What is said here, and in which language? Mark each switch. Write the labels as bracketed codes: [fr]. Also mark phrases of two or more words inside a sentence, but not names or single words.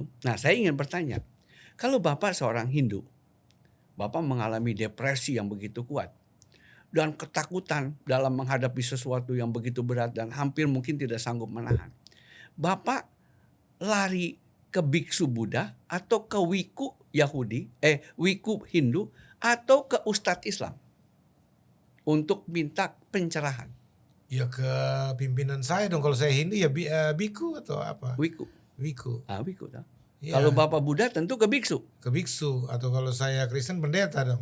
[id] Nah, saya ingin bertanya, kalau Bapak seorang Hindu, Bapak mengalami depresi yang begitu kuat dan ketakutan dalam menghadapi sesuatu yang begitu berat dan hampir mungkin tidak sanggup menahan. Bapak lari ke biksu Buddha atau ke wiku wiku Hindu atau ke ustadz Islam untuk minta pencerahan? Ya ke pimpinan saya dong. Kalau saya Hindu ya biku atau apa? Wiku. Wiku. Wiku. Ya. Kalau Bapak Buddha tentu ke biksu. Ke biksu atau kalau saya Kristen pendeta dong.